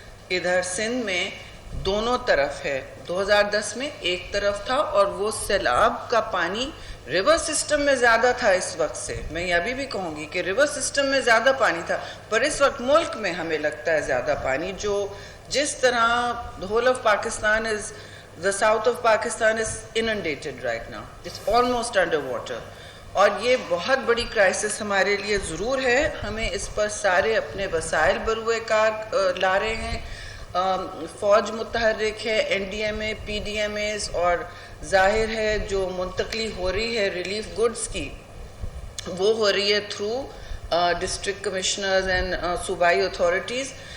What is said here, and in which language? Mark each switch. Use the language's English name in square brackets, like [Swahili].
[Urdu] ادھر سندھ میں دونوں طرف ہے. 2010 میں ایک طرف تھا اور وہ سیلاب کا پانی ریور سسٹم میں زیادہ تھا اس وقت سے. میں یہ ابھی بھی کہوں گی کہ ریور سسٹم میں زیادہ پانی تھا، پر اس وقت ملک میں ہمیں لگتا ہے زیادہ پانی. جو جس طرح [English] the whole of Pakistan is, the south of Pakistan is inundated right now. It's almost under water. [Urdu] اور یہ بہت بڑی کرائسس ہمارے لیے ضرور ہے. ہمیں اس پر سارے اپنے وسائل بروئے کار لا رہے ہیں. فوج متحرک ہے، این ڈی ایم اے، پی ڈی ایم ایز، اور ظاہر ہے جو منتقلی ہو رہی ہے ریلیف گڈز کی، وہ ہو رہی ہے [English] through district commissioners and [Urdu] صوبائی اتھارٹیز.